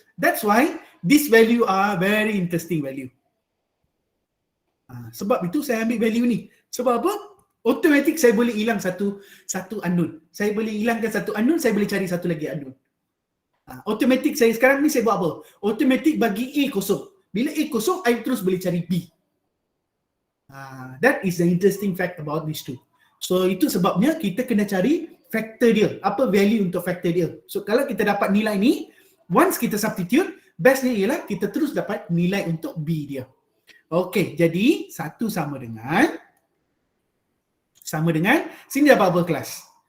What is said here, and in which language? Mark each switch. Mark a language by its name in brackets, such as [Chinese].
[English] That's why this value are very interesting value. [Malay] Sebab itu saya ambil value ni. Sebab apa? Automatic saya boleh hilang satu unknown. Saya boleh hilangkan satu unknown, saya boleh cari satu lagi unknown. Automatic saya sekarang ni saya buat apa? Automatic bagi A kosong. Bila A kosong, I terus boleh cari B. [English] That is the interesting fact about these two. [Malay] So itu sebabnya kita kena cari factor dia. Apa value untuk factor dia. So kalau kita dapat nilai ni, once kita substitute, bestnya ialah kita terus dapat nilai untuk B dia. Okey, jadi 1 sama dengan sini dapat apa kelas?